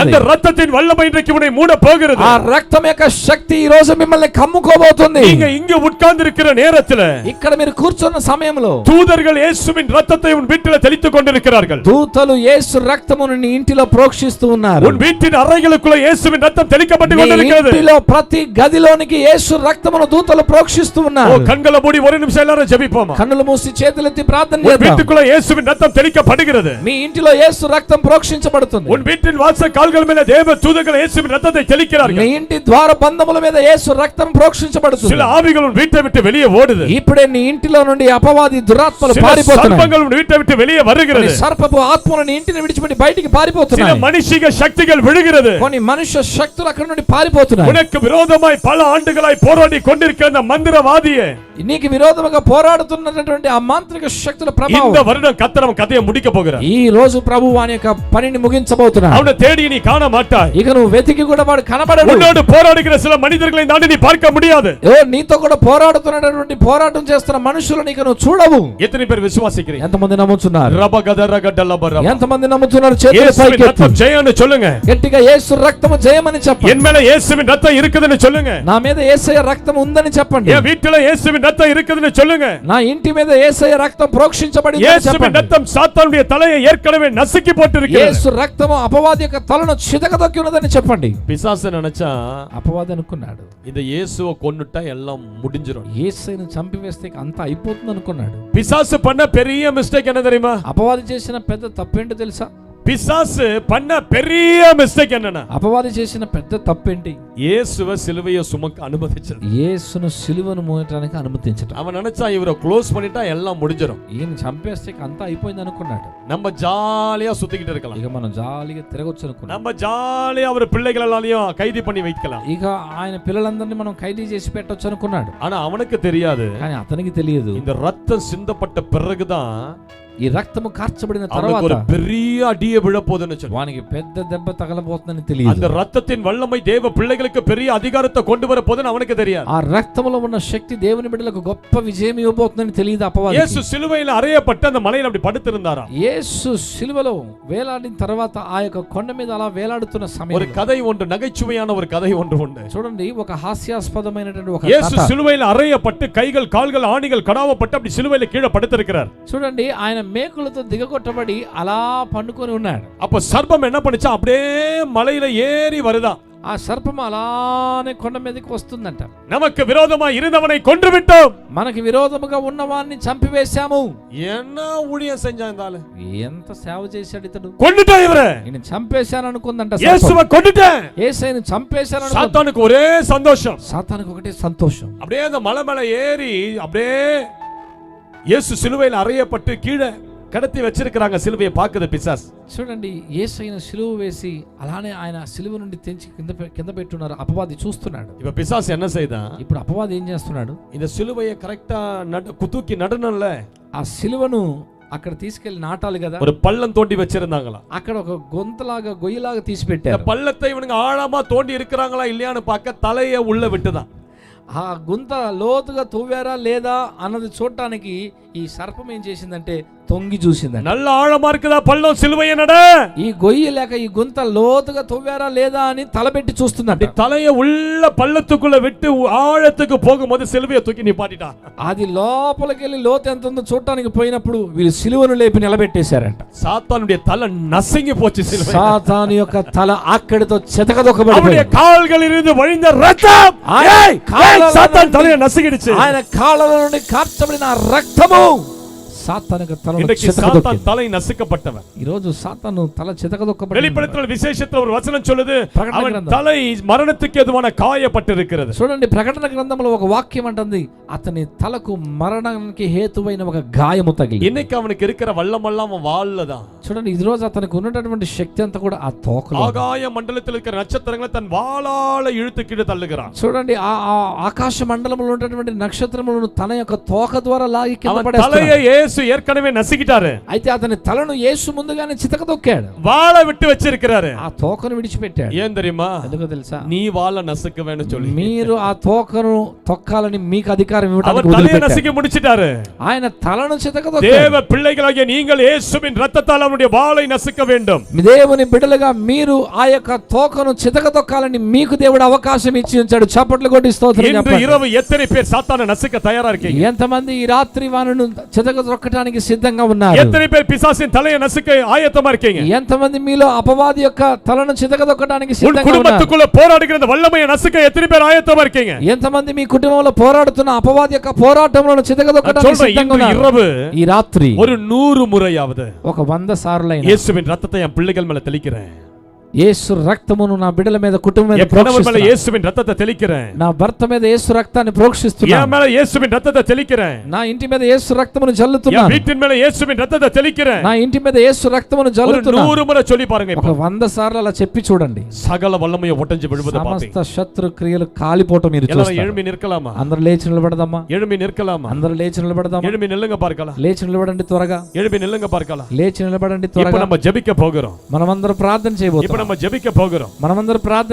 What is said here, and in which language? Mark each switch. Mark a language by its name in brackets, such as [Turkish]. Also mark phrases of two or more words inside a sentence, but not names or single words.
[Tamil] அந்த రక్తத்தின் வல்லமை இன்றைக்கு உன்னை மூட போகிறது. [Telugu] ఆ రక్తం యొక్క శక్తి ఈ రోజు మిమ్మల్ని కమ్ముకోబోతుంది. [Tamil] நீங்க இங்க உட்கார்ந்து இருக்கிற நேரத்துல, [Telugu] ఇక్కడ మీరు కూర్చున్న సమయంలో [Tamil] தூதர்கள் இயேசுவின் ரத்தத்தை உன் வீட்டில் தெளித்துக் கொண்டிருக்கிறார்கள். [Telugu] దూతలు యేసు రక్తమును నీ ఇంటిలో ప్రోక్షిస్తూ ఉన్నారు. [Tamil] உன் வீட்டின் அறைகளுக்குள்ள இயேசுவின் ரத்தம் தெளிக்கப்பட்டு கொண்டிருக்கிறது. [Telugu] ఇంటిలో ప్రతి గదిలోనికి యేసు రక్తమును దూతలు ప్రోక్షిస్తూ ఉన్నారు. [Tamil] கண்களை மூடி ஒரு நிமிஷம் எல்லாரும் ஜெபிப்போமா? [Telugu] కన్నులు మూసి చేతులెత్తి ప్రార్థన [Tamil] உன் [Telugu] చేద్దాం. [Tamil] வீட்டுக்குள்ள இயேசுவின் ரத்தம் தெளிக்கப்படுகிறது. [Telugu] మీ ఇంటిలో యేసు రక్తం ప్రోక్షించబడుతుంది. [Tamil] உன் வீட்டின் வாசல் கால்கள் மேல தேவ தூதர்கள் இயேசுவின் ரத்தத்தை தெளிக்கிறார்கள். [Telugu] నీ ఇంటి ద్వార బంధముల మీద యేసు రక్తం ప్రోక్షించబడుతుంది. [Tamil] சில ஆவிகள் உன் வீட்டை விட்டு வெளியே ஓடுது. [Telugu] ఇప్పుడే నీ ఇంటిలో నుండి అపవాది దురాత్మలు పారిపోతున్నాయి. [Tamil] சர்ப்பங்கள் உன் வீட்டை விட்டு வெளியே வருகிறது. [Telugu] సర్పపు ఆత్మలు నీ ఇంటిని విడిచిపెట్టి బయటికి [Tamil] சில [Telugu] పారిపోతున్నాయి. [Tamil] மனுஷிக சக்திகள் விழுகிறது. [Telugu] కొన్ని మనుష్య శక్తులు అక్కడ నుండి పారిపోతున్నాయి. [Tamil] உனக்கு விரோதமாய் பல ஆண்டுகளாய் போராடி கொண்டிருக்கிற அந்த மந்திரவாதியே, [Telugu] నీకు విరోధముగా పోరాడుతున్నటువంటి ఆ మాంత్రిక శక్తుల ప్రభావం [Tamil] இந்த வருடம் கர்த்தர் அவன் கதையை முடிக்க போகிறார். [Telugu] ఈ రోజు ప్రభువు వాని యొక్క పనిని ముగించబోతున్నాడు. [Tamil] அவனை தேடி நீ காண மாட்டாய். [Telugu] ఇక నువ్వు వెతికి కూడా వాడు కనబడడు. [Tamil] உன்னோடு போராடுகிற சில மனிதர்களை தாண்டி நீ பார்க்க முடியாது. [Telugu] నీతో కూడా పోరాడుతున్నటువంటి పోరాటం చేస్తున్న మనుషులను ఇక నువ్వు చూడవు. [Tamil] எத்தனை பேர் விசுவாசிக்கிறீங்க? [Telugu] ఎంతమంది నమ్ముతున్నారు? ரபகதரகடலபர. ఎంతమంది నమ్ముతున్నారు? చేతులు [Tamil] இயேசுவின் [Telugu] పైకెత్తి [Tamil] ரத்தம் ஜெயம்னு சொல்லுங்க. [Telugu] గట్టిగా యేసు రక్తము జయమని చెప్పండి. [Tamil] என் மேல இயேசுவின் ரத்தம் இருக்குதுன்னு சொல்லுங்க. [Telugu] నా మీద యేసయ్య రక్తం ఉందని చెప్పండి. [Tamil] என் வீட்டுல இயேசுவின் ரத்தம் இருக்குதுன்னு சொல்லுங்க. [Telugu] నా ఇంటి మీద యేసయ్య రక్తం ప్రోక్షించబడిందని [Tamil] இயேசுவின் [Telugu] చెప్పండి. [Tamil] ரத்தம் சாத்தானுடைய தலையை ஏற்கனவே நசுக்கி போட்டிருக்கிறது. [Telugu] యేసు రక్తము అపవాది యొక్క తలను చితకదొక్కి ఉన్నదని చెప్పండి. [Tamil] பிசாசு நினைச்சா [Telugu] అపవాది అనుకున్నాడు, [Tamil] இந்த இயேசுவை கொன்னுட்டா எல்லாம் முடிஞ்சிரும். [Telugu] యేసయ్యను చంపివేస్తే అంతా అయిపోతుంది అనుకున్నాడు. [Tamil] பிசாசு பண்ண பெரிய மிஸ்டேக் என்ன தெரியுமா? [Telugu] అపవాది చేసిన పెద్ద తప్పేంటో తెలుసా? [Tamil] பிசாசு பண்ண பெரிய மிஸ்டேக் என்னன்னா, [Telugu] అపవాది చేసిన పెద్ద తప్పేంటి? [Tamil] இயேசுவை சிலுவையை சுமக்க அனுமதிச்சது. [Telugu] యేసును సిలువను మోయడానికి అనుమతించడం. [Tamil] அவன் நினைச்சா இவரை க்ளோஸ் பண்ணிட்டா எல்லாம் முடிஞ்சிரும். [Telugu] ఈయన చంపేస్తే అంతా అయిపోయింది అనుకున్నాడు. [Tamil] நம்ம ஜாலியா சுத்திக்கிட்டு இருக்கலாம். [Telugu] ఇక మనం జాలిగా తిరగొచ్చు అనుకున్నాం. [Tamil] நம்ம ஜாலியா அவர் பிள்ளைகள் எல்லாரையும் கைது பண்ணி வைக்கலாம். [Telugu] ఇక ఆయన పిల్లలందరినీ మనం ఖైదీ చేసి పెట్టొచ్చు అనుకున్నాడు. [Tamil] ஆனா அவனுக்கு தெரியாது, [Telugu] కానీ అతనికి తెలియదు, [Tamil] இந்த ரத்தம் சிந்தப்பட்ட பிறகுதான் [Telugu] ఈ రక్తము కార్చబడిన [Tamil] அவனுக்கு [Telugu] తర్వాత [Tamil] ஒரு பெரிய அடியே விழப்போகுதுன்னு சொல்லி. [Telugu] వానికి పెద్ద దెబ్బ తగలబోతుందని తెలియదు. [Tamil] அந்த ரத்தத்தின் வல்லமை தேவ பிள்ளைகளுக்கு பெரிய அதிகாரத்தை கொண்டு வர போதுன்னு அவனுக்கு தெரியாது. [Telugu] ఆ రక్తములో ఉన్న శక్తి దేవుని బిడ్డలకు గొప్ప విజయం ఇవ్వబోతుందని తెలియదు అపవాదికి. [Tamil] இயேசு சிலுவையில் அறையப்பட்டு அந்த மலையில் அப்படி படுத்திருந்தாராம். [Telugu] యేసు సిలువలో వేలాడిన తర్వాత ఆ యొక్క కొండ మీద అలా వేలాడుతున్న [Tamil] ஒரு [Telugu] సమయంలో [Tamil] கதை ஒன்று, நகைச்சுவையான ஒரு கதை ஒன்று உண்டு. [Telugu] చూడండి, ఒక హాస్యాస్పదమైనటువంటి ఒక [Tamil] இயேசு [Telugu] కథ. [Tamil] சிலுவையில் அறையப்பட்டு கைகள் கால்கள் ஆணிகள் கடாவப்பட்டு அப்படி சிலுவையில் கீழே படுத்திருக்கிறார். [Telugu] చూడండి, ఆయన మేకులతో దిగగొట్టబడి అలా పండుకొని ఉన్నాడు. [Tamil] அப்ப சர்ப்பம் என்ன பண்ணுச்சா, அப்படியே மலையில ஏறி வருதா. [Telugu] ఆ సర్పము అలానే కొండ మీదకి వస్తుందంట. [Tamil] நமக்கு விரோதமா இருந்தவனை கொன்று விட்டோம். [Telugu] మనకి విరోధముగా ఉన్నవాన్ని చంపివేశాము. [Tamil] என்ன ஊழியம் செஞ்சான் இந்த ஆளு? [Telugu] ఎంత సేవ చేశాడు ఇతడు? [Tamil] கொன்னுட்டான் இவரை. [Telugu] నేను చంపేశాను అనుకుందంట. [Tamil] இயேசுவை கொன்னுட்டேன். [Telugu] యేసయ్యను చంపేశాను అనుకుంది. [Tamil] சாத்தானுக்கு ஒரே சந்தோஷம். [Telugu] సాతానుకు ఒకటే సంతోషం. [Tamil] அப்படியே அந்த மலை மேல ஏறி அப்படியே இயேசு சிலுவையில் அறையப்பட்டு கீழே கடத்தி வச்சிருக்காங்க. சிலுவையை பாக்குது பிசாசு. [Telugu] చూడండి, యేసయ్యను సిలువ వేసి అలానే ఆయన సిలువ నుండి తెంచి కింద పెట్టున్నారు. అపవాది చూస్తున్నాడు. [Tamil] இப்ப பிசாசு என்ன செய்தான்? [Telugu] ఇప్పుడు అపవాది ఏం చేస్తున్నాడు? [Tamil] இந்த சிலுவையை கரெக்டா குத்தூக்கி நடனம்ல, [Telugu] ఆ సిలువను అక్కడ తీసుకెళ్లి నాటాలి కదా. [Tamil] ஒரு பள்ளம் தோண்டி வச்சிருந்தாங்களா. [Telugu] అక్కడ ఒక గొంతలాగా గొయ్యలాగా తీసి [Tamil] இந்த [Telugu] పెట్టారు. [Tamil] பள்ளத்தை இவனுங்க ஆழமா தோண்டி இருக்கிறாங்களா இல்லையான்னு பார்க்க தலையை உள்ள விட்டுதான். [Telugu] ఆ గుంత లోతుగా తవ్వారా లేదా అన్నది చూడటానికి ఈ సర్పం ఏం చేసిందంటే తొంగి చూసిందండి. [Tamil] நல்ல ஆழமா இருக்குதா பள்ளம், சிலுவையை நட. [Telugu] ఈ గొయ్యి లేక ఈ గుంత లోతుగా తవ్వారా లేదా అని తలపెట్టి చూస్తుందంట. [Tamil] தலையை உள்ள பள்ளத்துக்குள்ள விட்டு ஆழத்துக்கு போகும்போது சிலுவையை தூக்கி நிப்பாட்டிட்டான். [Telugu] అది లోపలికి వెళ్ళి లోతు ఎంత ఉందో చూడటానికి పోయినప్పుడు వీళ్ళు సిలువను లేపి నిలబెట్టేశారంట. [Tamil] சாத்தானுடைய தலை நசுங்கி போச்சு. சிலுவை [Telugu] సాతాను యొక్క తల అక్కడితో చెతకదొక్కబడింది. [Tamil] அவருடைய கால்களில் இருந்து வழிந்த ரத்தம் சாத்தான் தலையை நசுங்கிடுச்சு. [Telugu] ఆయన కాళ్ళ నుండి కార్చబడిన రక్తము సాతానుకు [Tamil] சாத்தான் தலை நசுக்கப்பட்டவன். [Telugu] ఈ రోజు సాతాను తల చెతకదొక్కబడింది. [Tamil] வெளிப்படுத்தல் விசேஷத்துல ஒரு வசனம் சொல்லுது, அவன் தலை மரணத்துக்கு எதுவான காயப்பட்டிருக்கிறது. [Telugu] చూడండి, ప్రకటన గ్రంథంలో ఒక వాక్యం అంటుంది, అతని తలకు మరణానికి హేతువైన ఒక గాయము తగిలి. [Tamil] இன்னைக்கு அவனுக்கு இருக்கிற வல்லமெல்லாம் அவன் வாள்ளதான். [Telugu] చూడండి, ఈ రోజు అతనికి ఉన్నటువంటి శక్తి అంతా కూడా ఆ తోకలో. [Tamil] ஆகாய மண்டலத்தில் இருக்கிற நட்சத்திரங்களை தன் வாளால இழுத்து கீழே தள்ளுகிறான். [Telugu] చూడండి, ఆ ఆకాశ మండలంలో ఉన్నటువంటి నక్షత్రములను తన యొక్క తోక ద్వారా లాగి కింద [Tamil] அவன் [Telugu] పడేస్తున్నాడు. [Tamil] தலையை இயேசு ஏற்கனவே நசுக்கிட்டாரு. [Telugu] అయితే అతని తలను యేసు ముందుగానే చితకదొక్కాడు. [Tamil] வாளை விட்டு வச்சிருக்கிறாரு. [Telugu] ఆ తోకను విడిచిపెట్టాడు. [Tamil] ஏன் தெரியுமா? [Telugu] ఎందుకో తెలుసా? [Tamil] நீ வாளை நசுக்குவேன்னு சொல்லி [Telugu] మీరు ఆ తోకను తొక్కాలని మీకు అధికారం ఇవ్వడానికి [Tamil] அவர் தலையை [Telugu] వదిలిపెట్టాడు. [Tamil] நசுக்கி முடிச்சிட்டாரு. [Telugu] ఆయన తలను చితకదొక్కాడు. [Tamil] தேவ பிள்ளைகளாகிய நீங்கள் இயேசுவின் இரத்தத்தால் அவருடைய வாளை நசுக்க வேண்டும். [Telugu] దేవుని బిడ్డలుగా మీరు ఆ యొక్క తోకను చితకదొక్కాలని మీకు దేవుడు అవకాశం ఇచ్చి ఉంచాడు. చప్పట్లు కొట్టి స్తోత్రం [Tamil] இன்று [Telugu] చెప్పండి. [Tamil] இரவு எத்தனை பேர் சாத்தானை நசுக்க தயாரா இருக்கீங்க? [Telugu] ఎంతమంది ఈ రాత్రి వానను చితకదొక్కడానికి సిద్ధంగా ఉన్నారు? [Tamil] எத்தனை பேர் பிசாசின் தலையை நசுக்க ஆயத்தமா இருக்கீங்க? [Telugu] ఎంతమంది మీలో అపవాది యొక్క తలను చితకదొక్కడానికి [Tamil] உன் [Telugu] సిద్ధంగా ఉన్నారు? [Tamil] குடும்பத்துக்குள்ள போராடுகிற அந்த வல்லமையை நசுக்க எத்தனை பேர் ஆயத்தமா இருக்கீங்க? [Telugu] ఎంతమంది మీ కుటుంబంలో పోరాడుతున్న అపవాది యొక్క పోరాటంలో చితకదొక్కడానికి సిద్ధంగా ఉన్నారు? [Tamil] இரவு [Telugu] ఈ రాత్రి [Tamil] ஒரு 100 முறையாவது [Telugu] ఒక 100 సార్లైనా [Tamil] இயேசுவின் ரத்தத்தை என் பிள்ளைகள் மேல தெளிக்கிறேன். [Telugu] యేసు రక్తమును నా బిడ్డల మీద కుటుంబం మీద [Tamil] என் கணவன் மேல [Telugu] ప్రోక్షిస్తున్నాను. [Tamil] இயேசுவின் ரத்தத்தை தெளிக்கிறேன். [Telugu] నా భర్త మీద యేసు రక్తాన్ని [Tamil] என் [Telugu] ప్రోక్షిస్తున్నాను. [Tamil] மேல இயேசுவின் ரத்தத்தை தெளிக்கிறேன். [Telugu] నా ఇంటి మీద యేసు రక్తమును [Tamil] என் [Telugu] జల్లుతున్నాను. [Tamil] வீட்டின் மேல இயேசுவின் ரத்தத்தை தெளிக்கிறேன். [Telugu] నా ఇంటి మీద యేసు రక్తమును [Tamil] ஒரு [Telugu] జల్లుతున్నాను. [Tamil] 100 முறை சொல்லி பாருங்க. [Telugu] ఒక 100 సార్లు అలా చెప్పి చూడండి. [Tamil] சகல வல்லமையை ஒட்டஞ்சு விழுவதை [Telugu] సమస్త [Tamil] பாப்பீங்க. [Telugu] శత్రు క్రియలు కాలిపోవటం మీరు [Tamil] எல்லாரும் [Telugu] చూస్తారు. [Tamil] எழும்பி நிற்கலாமா? [Telugu] అందరూ లేచి నిలబడదామా? [Tamil] எழும்பி நிற்கலாமா? [Telugu] అందరూ లేచి నిలబడదామా? [Tamil] எழும்பி நில்லுங்க பார்க்கலாம். [Telugu] లేచి నిలబడండి త్వరగా. [Tamil] எழும்பி நில்லுங்க பார்க்கலாம். [Telugu] లేచి నిలబడండి [Tamil] இப்ப [Telugu] త్వరగా. [Tamil] நம்ம ஜெபிக்க போகிறோம். [Telugu] మనమందరం ప్రార్థన [Tamil] இப்ப [Telugu] చేయబోతున్నాం. [Tamil] நம்ம ஜெபிக்க போகிறோம். [Telugu] మనమందరం ప్రార్థన